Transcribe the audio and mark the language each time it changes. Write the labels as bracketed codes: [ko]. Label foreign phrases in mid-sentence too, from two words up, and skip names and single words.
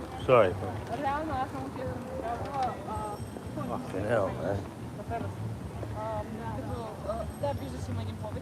[en] Sorry. [bg] Реально, аз само ти [en] Fucking hell, man. [bg] Да, виждаш, има един повече.